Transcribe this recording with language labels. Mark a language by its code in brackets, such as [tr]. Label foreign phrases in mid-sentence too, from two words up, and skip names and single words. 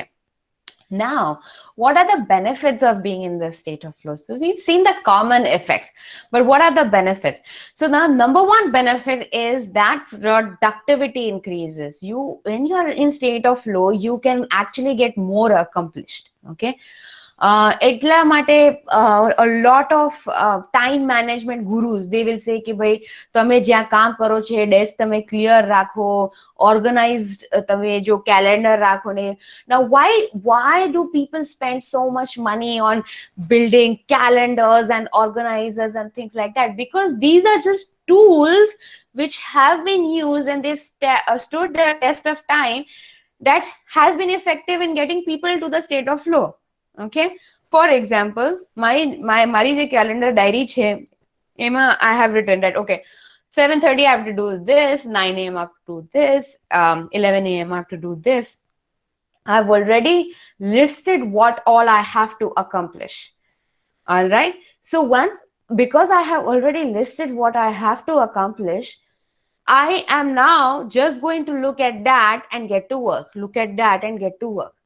[en] Now, what are the benefits of being in the state of flow? So we've seen the common effects, but what are the benefits? So now number 1 benefit is that productivity increases. When you are in state of flow, you can actually get more accomplished. [gu] Okay. એટલા માટે [en] a lot of time management gurus, they will say [gu] કે ભાઈ તમે જ્યાં કામ કરો છો ડેસ્ક તમે ક્લિયર રાખો, organized તમે જો calendar રાખો ને. [en] Now why do people spend so much money on building calendars and organizers and things like that? Because these are just tools which have been used and they've stood their test of time, that has been effective in getting people to the state of flow. Okay, for example, [gu] મારી જે [en] calendar diary [gu] છે એમાં [en] I have written that okay, 7:30 I have to do this, 9 a.m. I have to do this, 11 a.m. I have to do this. I've already listed what all I have to accomplish. All right, so once, because I have already listed what I have to accomplish, I am now just going to look at that and get to work, look at that and get to work.